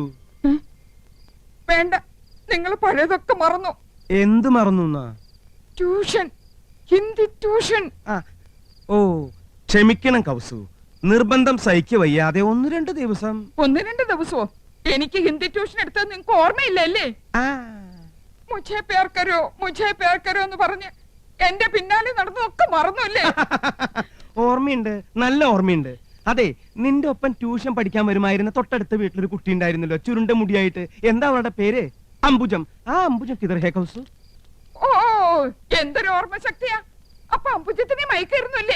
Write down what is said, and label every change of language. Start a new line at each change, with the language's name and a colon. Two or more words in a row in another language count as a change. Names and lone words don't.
Malayalam: വേണ്ട, നിങ്ങൾ പഴയതൊക്കെ മറന്നു. എന്ത് മറന്നു? ട്യൂഷൻ, ഹിന്ദി ട്യൂഷൻ. ഓ, ക്ഷമിക്കണം കൗസു, നിർബന്ധം സഹിക്ക വയ്യാതെ 1-2 ദിവസം. 1-2 ദിവസമോ? എനിക്ക് ഹിന്ദി ട്യൂഷൻ എടുത്തത് നിങ്ങൾക്ക് ഓർമ്മയില്ലല്ലേ?
Hindi: मुझे प्यार करो
Malayalam: എന്ന് പറഞ്ഞ് എന്റെ പിന്നാലെ നടന്നതൊക്കെ മറന്നുല്ലേ? ഓർമ്മയുണ്ട്, നല്ല ഓർമ്മയുണ്ട്. അതെ, നിന്റെ ഒപ്പം ട്യൂഷൻ പഠിക്കാൻ വരുമായിരുന്ന തൊട്ടടുത്ത വീട്ടിലൊരു കുട്ടി ഉണ്ടായിരുന്നല്ലോ, ചുരുണ്ട മുടിയായിട്ട്. എന്താ അവളുടെ പേര്? അംബുജം. ആ അംബുജം
Hindi: किधर है
Malayalam: കൗസു? ഓ, എന്തൊരു ഓർമ്മ ശക്തിയാ. അപ്പൊ അംബുജത്തിനെ മയക്കായിരുന്നല്ലേ?